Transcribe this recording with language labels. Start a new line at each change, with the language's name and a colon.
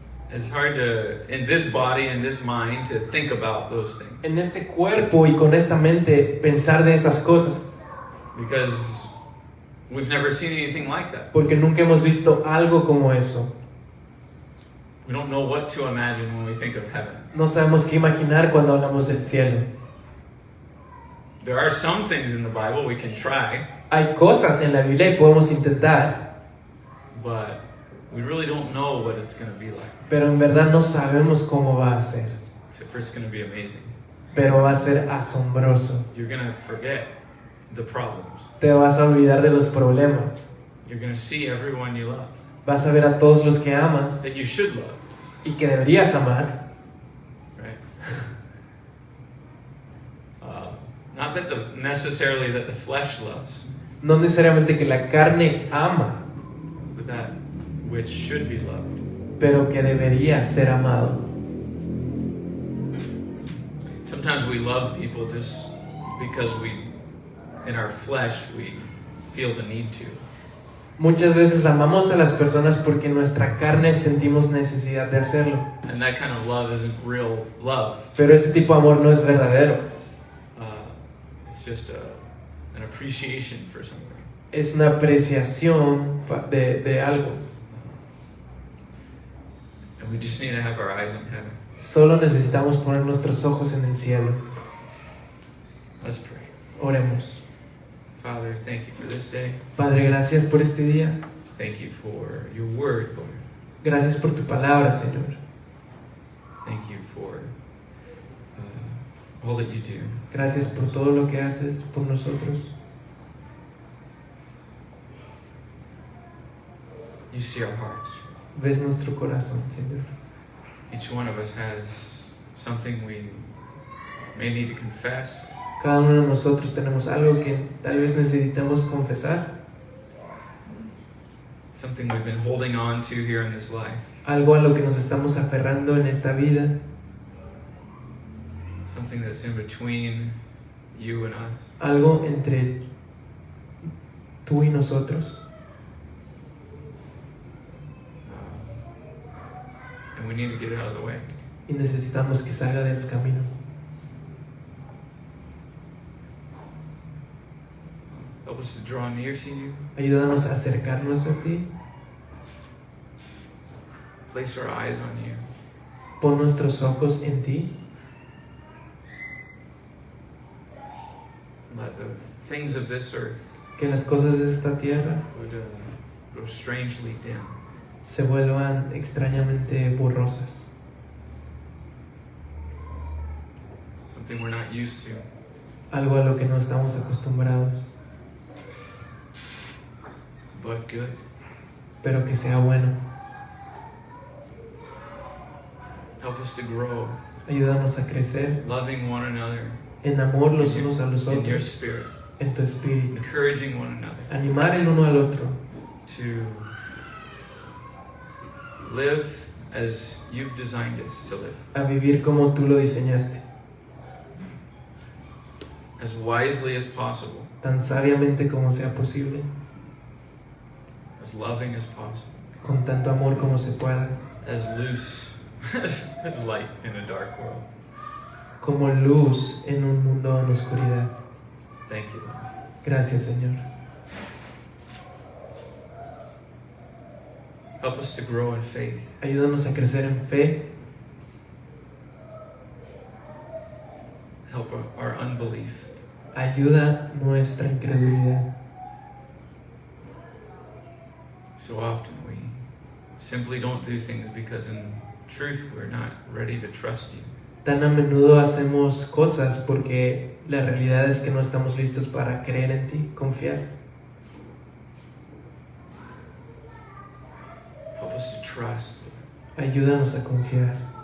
English: It's hard to, in this body and this mind, to think about those things.
Spanish: en este cuerpo y con esta mente pensar de esas cosas,
English: Because We've never seen anything like that.
Spanish: porque nunca hemos visto algo como eso.
English: We don't know what to imagine when we think of heaven.
Spanish: No sabemos qué imaginar cuando hablamos del cielo.
English: There are some things in the Bible we can try,
Spanish: Hay cosas en la Biblia y podemos intentar,
English: but we really don't know what it's going to be like.
Spanish: pero en verdad no sabemos cómo va a ser.
English: Except for it's going to be amazing.
Spanish: Pero va a ser asombroso.
English: You're going to forget the problems.
Spanish: Te vas a olvidar de los problemas.
English: You're going to see everyone you love,
Spanish: Vas a ver a todos los que amas
English: that you should love,
Spanish: y que deberías amar.
English: right? Not that necessarily that the flesh loves,
Spanish: No necesariamente que la carne ama,
English: but that which should be loved.
Spanish: pero que debería ser amado.
English: Sometimes we love people just because in our flesh, we feel the need to.
Spanish: Muchas veces amamos a las personas porque en nuestra carne sentimos necesidad de hacerlo.
English: And that kind of love isn't real love.
Spanish: Pero ese tipo de amor no es verdadero.
English: It's just an appreciation for something.
Spanish: Es una apreciación de algo.
English: And we just need to have our eyes on heaven.
Spanish: Solo necesitamos poner nuestros ojos en el cielo.
English: Let's pray.
Spanish: Oremos.
English: Father, thank you for this day.
Spanish: Padre, gracias por este día.
English: Thank you for your word, Lord.
Spanish: Gracias por tu palabra, Señor.
English: Thank you for all that you do.
Spanish: Gracias por todo lo que haces por nosotros.
English: You see our hearts.
Spanish: Ves nuestro corazón, Señor.
English: Each one of us has something we may need to confess,
Spanish: Cada uno de nosotros tenemos algo que tal vez necesitamos confesar,
English: something we've been holding on to here in this life,
Spanish: algo a lo que nos estamos aferrando en esta vida,
English: something that's in between you and us.
Spanish: algo entre tú y nosotros.
English: And we need to get it out of the way.
Spanish: Y necesitamos que salga del camino.
English: Help us to draw near to you.
Spanish: Ayúdanos a acercarnos a ti.
English: Place our eyes on you.
Spanish: Pon nuestros ojos en ti.
English: Let the things of this earth
Spanish: Que las cosas de esta tierra
English: would grow strangely dim.
Spanish: se vuelvan extrañamente borrosas.
English: Something we're not used to.
Spanish: Algo a lo que no estamos acostumbrados,
English: But good.
Spanish: pero que sea bueno.
English: Help us to grow,
Spanish: Ayúdanos a crecer
English: loving one another
Spanish: en amor los unos a los
English: in your
Spanish: otros,
English: spirit,
Spanish: en tu espíritu.
English: encouraging one another
Spanish: Animar el uno al otro
English: to live as you've designed us to live,
Spanish: a vivir como tú lo diseñaste,
English: as wisely as possible,
Spanish: tan sabiamente como sea posible,
English: as loving as possible,
Spanish: con tanto amor como se pueda,
English: as loose as light in a dark world.
Spanish: como luz en un mundo en oscuridad.
English: Thank you, Lord.
Spanish: Gracias, Señor.
English: Help us to grow in faith.
Spanish: Ayúdanos a crecer en fe.
English: Help our unbelief.
Spanish: Ayuda nuestra incredulidad.
English: So often we simply don't do things because in truth we're not ready to trust you.
Spanish: Tan a menudo hacemos cosas porque la realidad es que no estamos listos para creer en ti, confiar.
English: Help us to trust.
Spanish: Ayúdanos a confiar.